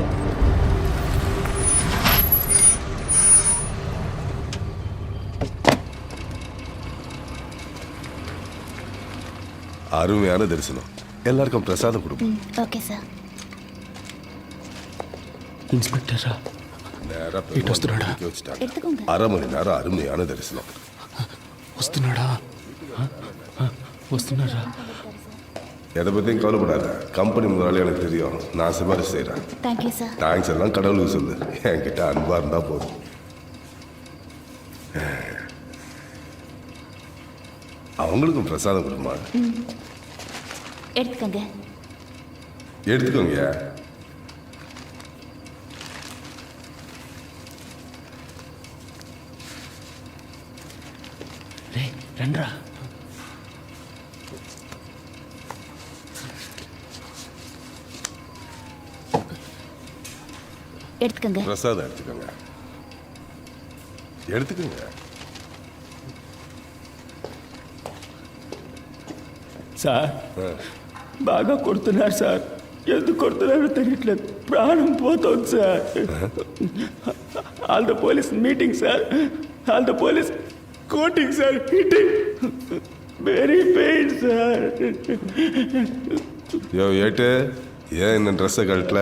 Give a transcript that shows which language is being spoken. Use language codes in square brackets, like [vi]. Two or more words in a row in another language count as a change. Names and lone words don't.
[ta] அருமையான தரிசனம். எல்லாருக்கும் பிரசாதம் கொடுப்போம். [en] Okay sir. [te] ఇన్స్పెక్టర్ రా. [ta] நேரா பெருமாள் வீட்டுக்கு வச்சுட்டாங்க. எடுத்துக்கோங்க. 1/2 மணி நேரம் அருமையான தரிசனம். [te] వస్తున్నాడా? వస్తున్నారా? [ta] எதை பற்றியும் கவலைப்படாத. கம்பெனி முதலாளி எனக்கு தெரியும். நான் சிபாரிசு செய்கிறேன். [en] Thank you sir. [ta] தேங்க்ஸ் எல்லாம் கடவுளுக்கு சொல்லு. என்கிட்ட அன்பா இருந்தா போதும். அவங்களுக்கும் பிரசாதம் கொடுமா. எடுத்துக்கோங்க. எடுத்துக்கோங்க. [te] రే రండ్రా. [ta] எடுத்துக்கோங்க. பிரசாதம் எடுத்துக்கோங்க. எடுத்துக்கோங்க. [te] సార్ బాగా కొడుతున్నారు సార్. ఎందుకు కొడుతున్నారో తెలియట్లేదు. ప్రాణం పోతుంది సార్. [en] All the police meeting sir. All the police coating sir, hitting, very pain sir. [ta] யோ ஏட்டு ஏன் இந்த ட்ரெஸ்ஸை கழட்டல?